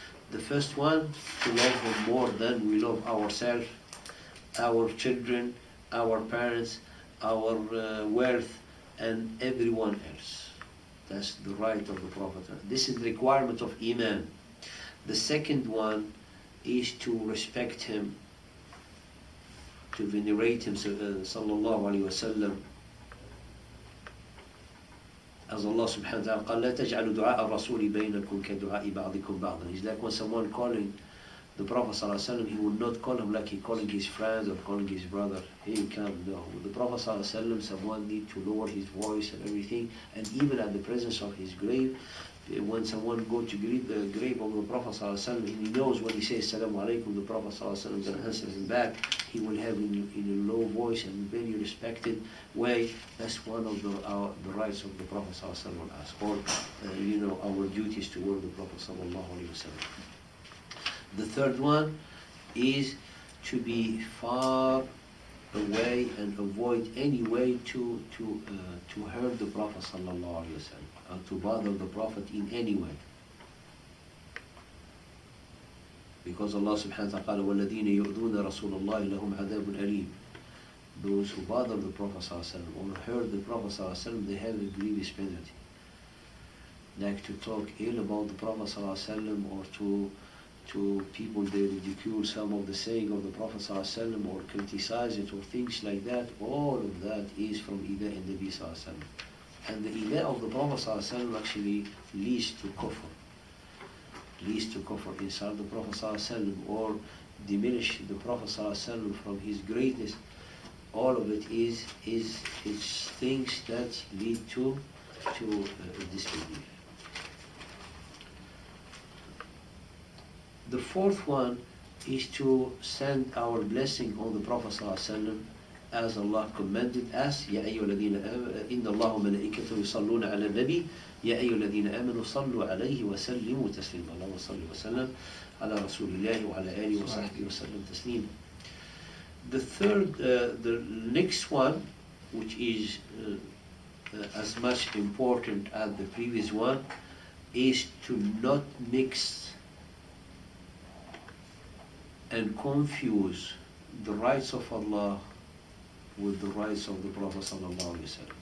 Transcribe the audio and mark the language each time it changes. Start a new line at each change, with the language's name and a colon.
English: The first one, to love him more than we love ourselves, our children, our parents, our wealth, and everyone else. That's the right of the Prophet. This is the requirement of Iman. The second one is to respect him, to venerate him, sallallahu alayhi wa sallam.
Arabic: As Allah subhanahu wa ta'ala قال لا تجعلوا دعاء الرسول بينكم كدعاء بعضكم بعضا.
English: It's like when someone calling the Prophet sallallahu alaihi wasallam, he would not call him like he calling his friend or calling his brother. Hey, come, no. With the Prophet sallallahu alaihi wasallam, someone need to lower his voice and everything. And even at the presence of his grave, when someone go to greet the grave of the Prophet sallallahu alaihi wasallam, and he knows when he says Assalamu alaikum, the Prophet sallallahu alaihi wasallam is going to answer him back. He will have in a low voice and very respected way. That's one of the rights of the Prophet sallallahu alaihi wasallam, or our duties toward the Prophet sallallahu alaihi wasallam. The third one is to be far away and avoid any way to hurt the Prophet sallallahu alaihi wasallam, or to bother the Prophet in any way.
Arabic: Because Allah subhanahu wa ta'ala وَالَّذِينَ يُؤْذُونَ رَسُولَ اللَّهِ لَهُمْ عَذَابٌ أَلِيمٌ.
English: Those who bother the Prophet sallallahu alaihi wasallam or hurt the Prophet sallallahu alaihi wasallam, they have a grievous penalty. Like to talk ill about the Prophet sallallahu alaihi wasallam or to people, they ridicule some of the saying of the Prophet ﷺ or criticize it or things like that. All of that is from Ida in Nabi ﷺ. And the Ida of the Prophet ﷺ actually leads to kufr. Leads to kufr, insult the Prophet ﷺ or diminish the Prophet ﷺ from his greatness. All of it is things that lead to disbelief. The fourth one is to send our blessing on the Prophet ﷺ as Allah commanded us.
Arabic: يا أيها الذين آمنوا إن الله وملائكته يصلون على النبي يا أيها الذين آمنوا صلوا عليه وسلموا تسليما. اللهم صل وسلم على رسول الله وعلى آله وصحبه وسلم تسليما.
English: The next one, which is as much important as the previous one, is to not mix and confuse the rights of Allah with the rights of the Prophet ﷺ.